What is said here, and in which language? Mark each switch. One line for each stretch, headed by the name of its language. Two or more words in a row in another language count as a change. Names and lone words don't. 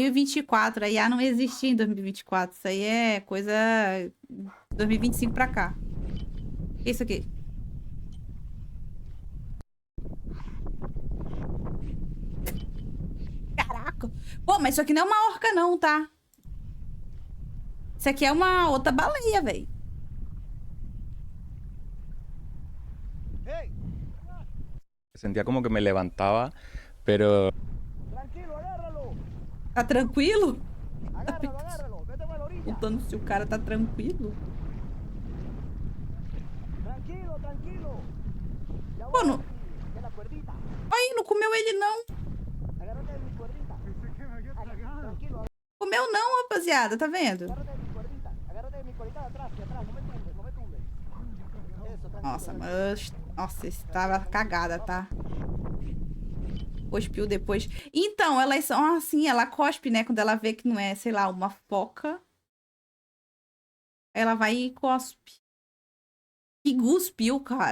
Portuguese: A IA não existia em 2024. Isso aí é coisa 2025 pra cá. O que é isso aqui? Caraca. Pô, mas isso aqui não é uma orca, não, tá? Isso aqui é uma outra baleia, velho.
Spanish: Sentía como que me levantaba, pero
Portuguese: Tá tranquilo?
Spanish: Agárralo, agárralo. Vete para la orilla.
Portuguese: Perguntando se o cara tá tranquilo. Tranquilo, tranquilo.
Spanish: Ya
Portuguese: Pô, não...
Spanish: de la cuerdita.
Portuguese: Aí, não comeu ele, não.
Spanish: Agárrate de mi cuerdita. Tranquilo,
Portuguese: Comeu não, rapaziada. Tá vendo?
Spanish: agárrate de mi cuerdita. Agárrate de mi cuerdita de atrás, no me tumbes, no me tumbes. Eso, tranquilo.
Portuguese: Nossa, mas... Nossa, esse tava cagada, tá? Cuspiu depois. Então, elas são assim, ela cospe, né? Quando ela vê que não é, sei lá, uma foca. Ela vai e cospe. Que cuspiu, cara.